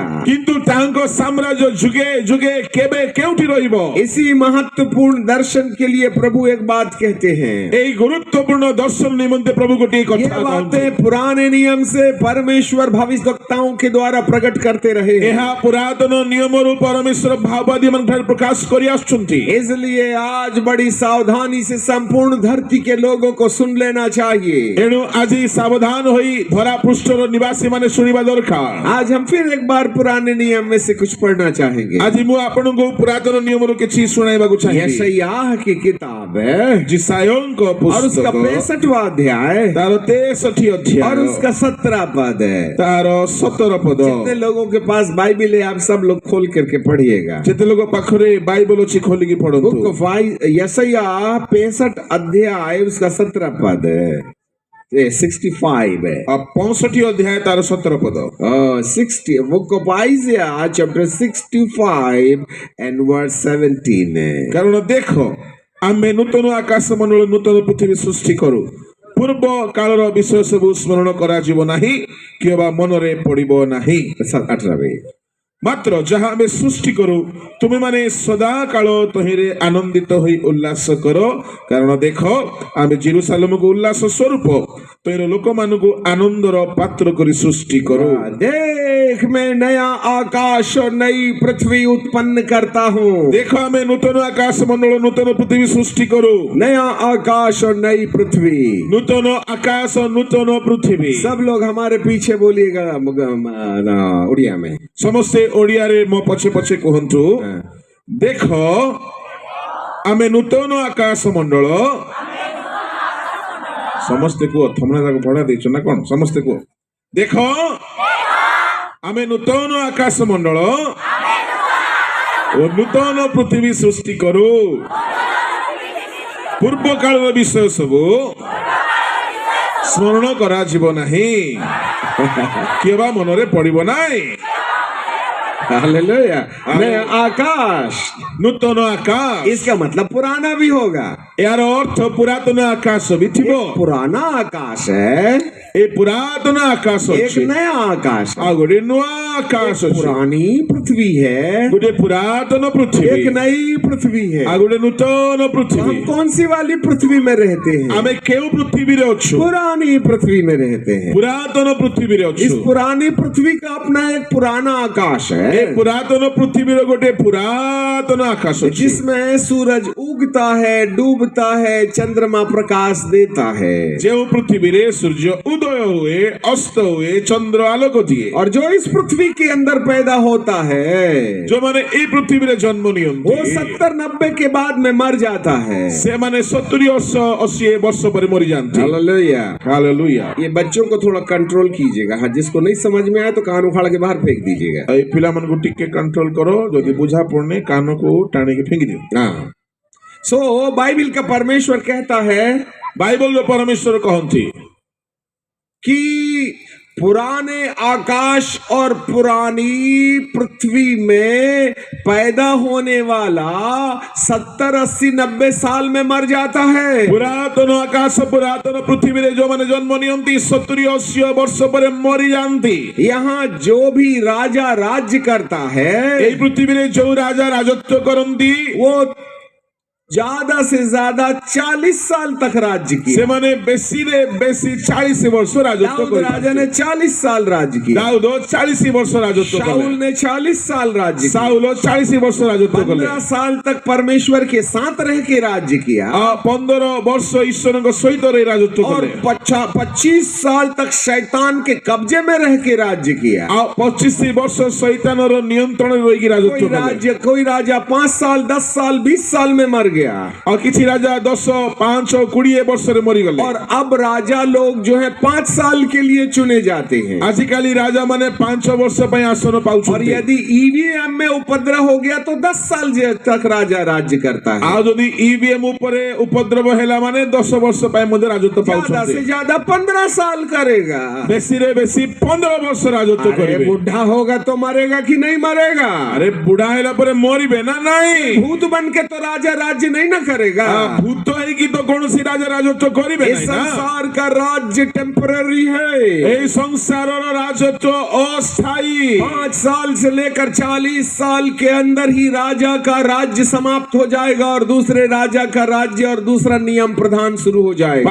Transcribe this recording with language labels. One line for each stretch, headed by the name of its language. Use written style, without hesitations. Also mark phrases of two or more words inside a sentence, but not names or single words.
Odia: କିନ୍ତୁ ତାଙ୍କ ସାମ୍ରାଜ୍ୟ ଯୁଗେ ଯୁଗେ କେବେ କେଉଁଠି ରହିବ।
Hindi: इसी महत्वपूर्ण दर्शन के लिए प्रभु एक बात कहते हैं।
Odia: ଏଇ ଗୁରୁତ୍ୱପୂର୍ଣ୍ଣ ଦର୍ଶନ ନିମନ୍ତେ ପ୍ରଭୁ ଗୋଟେ
Hindi: ये
Odia: कथा
Hindi: बातें पुराने नियम से परमेश्वर भविष्यवक्ताओं के द्वारा प्रकट करते रहे।
Odia: ଏହା ପୁରାତନ ନିୟମରୁ ପରମେଶ୍ୱର ଭାବବାଦୀ ମାନଙ୍କଠାରେ ପ୍ରକାଶ କରି ଆସୁଛନ୍ତି।
Hindi: इसलिए आज बड़ी सावधानी से संपूर्ण धरती के लोगों को सुन लेना चाहिए।
Odia: ଏଣୁ ଆଜି ସାବଧାନ ହୋଇ ଧରା ପୃଷ୍ଠର ନିବାସୀ ମାନେ ଶୁଣିବା ଦରକାର।
Hindi: आज हम फिर एक बार पुराने नियम में से कुछ पढ़ना चाहेंगे।
Odia: ଆଜି ମୁଁ ଆପଣଙ୍କୁ ପୁରାତନ ନିୟମରୁ କିଛି ଶୁଣାଇବାକୁ ଚାହିଁବି।
Hindi: यशायाह की किताब है
Odia: जिसायोଙ୍କ
Hindi: और उसका
Odia: ପୁସ୍ତକ
Hindi: 65वां अध्याय
Odia: ତାର 63 ଅଧ୍ୟାୟ
Hindi: और उसका 17 पद है।
Odia: ତାର 17 ପଦ।
Hindi: जितने लोगों के पास बाइबिल है आप सब लोग खोल करके पढ़िएगा।
Odia: ଯେତେ ଲୋକ ପାଖରେ ବାଇବଲ ଅଛି ଖୋଲିକି ପଢନ୍ତୁ।
English: book of
Hindi: यशायाह 65 अध्याय उसका 17 पद है। ये 65 है।
Odia: 65 ଅଧ୍ୟାୟ ତାର 17 ପଦ।
English: 60 book of Isaiah chapter 65 and verse 17 है।
Odia: କାରଣ ଦେଖ ଆମେ ନୂତନ ଆକାଶ ମଣ୍ଡଳ ନୂତନ ପୃଥିବୀ ସୃଷ୍ଟି କରୁ ପୂର୍ବ କାଳର ବିଷୟ ସବୁ ସ୍ମରଣ କରାଯିବ ନାହିଁ କିମ୍ବା ମନରେ ପଡିବ ନାହିଁ। 18 ମାତ୍ର ଯାହା ଆମେ ସୃଷ୍ଟି କରୁ ତୁମେମାନେ ସଦା କାଳ ତହିଁରେ ଆନନ୍ଦିତ ହୋଇ ଉଲ୍ଲାସ କର କାରଣ ଦେଖ ଆମେ ଜେରୁସାଲେମକୁ ଉଲ୍ଲାସ ସ୍ୱରୂପ ତହିଁର ଲୋକମାନଙ୍କୁ ଆନନ୍ଦର ପାତ୍ର କରି ସୃଷ୍ଟି କରୁ।
Hindi: देख मैं नया आकाश और नई पृथ्वी उत्पन्न करता हूँ।
Odia: ଦେଖ ଆମେ ନୂତନ ଆକାଶ ମଣ୍ଡଳ ନୂତନ ପୃଥିବୀ ସୃଷ୍ଟି କରୁ।
Hindi: नया आकाश और नई पृथ्वी।
Odia: ନୂତନ ଆକାଶ ନୂତନ ପୃଥିବୀ।
Hindi: सब लोग हमारे पीछे बोलिएगा उड़िया में।
Odia: ସମସ୍ତେ ଓଡ଼ିଆରେ ମୋ ପଛେ ପଛେ କୁହନ୍ତୁ। ଦେଖ ଆମେ ନୂତନ ଆକାଶ ମଣ୍ଡଳ ସମସ୍ତେ କୁହ ତମେ ତାକୁ ପଢା ଦେଇଛ ନା କଣ? ସମସ୍ତେ କୁହ ଦେଖ ଆମେ ନୂତନ ଆକାଶ ମଣ୍ଡଳ ଓ ନୂତନ ପୃଥିବୀ ସୃଷ୍ଟି କରୁ ପୂର୍ବ କାଳର ବିଷୟ ସବୁ ସ୍ମରଣ କରାଯିବ ନାହିଁ କିମ୍ବା ମନରେ ପଡିବ ନାହିଁ।
Hindi: हालेलुया। नया आकाश
Odia: ନୂତନ ଆକାଶ
Hindi: इसका मतलब पुराना भी होगा।
Odia: ଏହାର ଅର୍ଥ ପୁରାତନ ଆକାଶ ବି ଥିବ।
Hindi: पुराना आकाश है,
Odia: ଏ ପୁରାତନ ଆକାଶ
Hindi: एक
Odia: ଅଛି
Hindi: नया आकाश है।
Odia: ଆଉ ଗୋଟେ ନୂଆ ଆକାଶ ଅଛି।
Hindi: पुरानी पृथ्वी है,
Odia: ଗୋଟେ ପୁରାତନ ପୃଥିବୀ
Hindi: एक नई पृथ्वी है।
Odia: ଆଉ ଗୋଟେ ନୂତନ ପୃଥିବୀ।
Hindi: हम कौन सी वाली पृथ्वी में रहते हैं?
Odia: ଆମେ କେଉଁ ପୃଥିବୀରେ ଅଛୁ?
Hindi: पुरानी पृथ्वी में रहते हैं।
Odia: ପୁରାତନ ପୃଥିବୀରେ
Hindi: इस
Odia: ଅଛୁ।
Hindi: पुरानी पृथ्वी का अपना एक पुराना आकाश
Odia: ଏ
Hindi: है
Odia: ପୁରାତନ ପୃଥିବୀର ଗୋଟେ ପୁରାତନ ଆକାଶ ଅଛି
Hindi: जिसमें सूरज उगता है, डूबता है, चंद्रमा प्रकाश देता है।
Odia: ଯେଉଁ ପୃଥିବୀରେ ସୂର୍ଯ୍ୟ ଉଦୟ ହୁଏ ଅସ୍ତ ହୁଏ ଚନ୍ଦ୍ର ଆଲୋକ ଦିଏ।
Hindi: और जो इस पृथ्वी के अंदर पैदा होता है
Odia: ଯେଉଁମାନେ ଏଇ ପୃଥିବୀରେ ଜନ୍ମ
Hindi: वो
Odia: ନିଅନ୍ତି
Hindi: 70-90 के बाद में मर जाता है।
Odia: ସେମାନେ 70-80 ବର୍ଷ ପରେ ମରିଯାଆନ୍ତି।
Hindi: हालेलुया।
Odia: ହାଲେଲୁୟା।
Hindi: ये बच्चों को थोड़ा कंट्रोल कीजिएगा। हाँ, जिसको नहीं समझ में आए तो कान उखाड़ के बाहर फेंक दीजिएगा।
Odia: ଏଇ ପିଲାମାନଙ୍କୁ ଟିକେ କଣ୍ଟ୍ରୋଲ କର ଯଦି ବୁଝା ପଡୁନି କାନକୁ ଟାଣିକି ଫିଙ୍ଗି ଦିଅ।
Hindi: हाँ। सो बाइबिल का परमेश्वर कहता है
Odia: ବାଇବଲର ପରମେଶ୍ୱର କହନ୍ତି
Hindi: कि पुराने आकाश और पुरानी पृथ्वी में पैदा होने वाला 70-80-90 साल में मर जाता है।
Odia: ପୁରାତନ ଆକାଶ ପୁରାତନ ପୃଥିବୀରେ ଯୋଉମାନେ ଜନ୍ମ ନିଅନ୍ତି 70-80 ବର୍ଷ ପରେ ମରିଯାଆନ୍ତି।
Hindi: यहाँ जो भी राजा राज्य करता है
Odia: ଏଇ ପୃଥିବୀରେ ଯୋଉ ରାଜା ରାଜତ୍ୱ କରନ୍ତି
Hindi: वो ज्यादा से ज्यादा 40 साल तक राज्य किया।
Odia: ସେମାନେ ବେଶୀରେ ବେଶୀ 40 ବର୍ଷ ରାଜତ୍ୱ
Hindi: दाऊद राजा ने
Odia: କରିଥାନ୍ତି।
Hindi: 40 साल राज्य किया।
Odia: ଦାଉଦ 40 ବର୍ଷ ରାଜତ୍ୱ କଲେ।
Hindi: शाऊल ने 40 साल राज्य किया।
Odia: ସାଉଲ 40 ବର୍ଷ ରାଜତ୍ୱ କଲେ।
Hindi: 15 साल तक परमेश्वर के साथ रह के राज्य किया
Odia: 15 ବର୍ଷ ଈଶ୍ୱରଙ୍କ ସହିତ ରହି ରାଜତ୍ୱ
Hindi: और
Odia: କଲେ।
Hindi: 25 साल तक शैतान के कब्जे में रह के राज्य किया।
Odia: ଆଉ 25 ବର୍ଷ ଶୈତାନର ନିୟନ୍ତ୍ରଣରେ ରହିକି ରାଜତ୍ୱ କଲେ।
Hindi: कोई राजा 5 साल 10 साल 20 साल में मर गया।
Odia: ଆଉ କିଛି ରାଜା 10, 5, 20 ବର୍ଷରେ ମରିଗଲେ।
Hindi: और अब राजा लोग जो है 5 साल के लिए चुने जाते हैं।
Odia: ଆଜିକାଲି ରାଜା ମାନେ 5 ବର୍ଷ ପାଇଁ ଆସନ
Hindi: और
Odia: ପାଉଛନ୍ତି।
Hindi: यदि ईवीएम में उपद्रव हो गया तो 10 साल तक राजा राज्य करता है।
Odia: ଆଉ ଯଦି ଇଭିଏମ ଉପରେ ଉପଦ୍ରବ ହେଲା ମାନେ 10 ବର୍ଷ ପାଇଁ ମଧ୍ୟ ରାଜତ୍ୱ
Hindi: ज्यादा
Odia: ପାଉଛନ୍ତି।
Hindi: से ज्यादा 15 साल करेगा।
Odia: ବେଶୀରେ ବେଶୀ 15 ବର୍ଷ ରାଜତ୍ୱ
Hindi: अरे
Odia: କରିବେ।
Hindi: बुढ़ा होगा तो मरेगा कि नहीं मरेगा?
Odia: ଆରେ ବୁଢା ହେଲା ପରେ ମରିବେ ନା ନାହିଁ?
Hindi: भूत बन के तो राजा राज्य राज्य नहीं ना करेगा। भूत है कि तो कौन सी राजा
Odia: ରାଜତ୍ୱ କରିବେ
Hindi: इस नहीं ना। संसार का राज्य टेम्पररी है।
Odia: ଏ ସଂସାର ରାଜତ୍ୱ ଅସ୍ଥାୟୀ।
Hindi: 5 साल से लेकर 40 साल के अंदर ही राजा का राज्य समाप्त हो जाएगा और दूसरे राजा का राज्य और दूसरा नियम प्रधान शुरू हो जाएगा।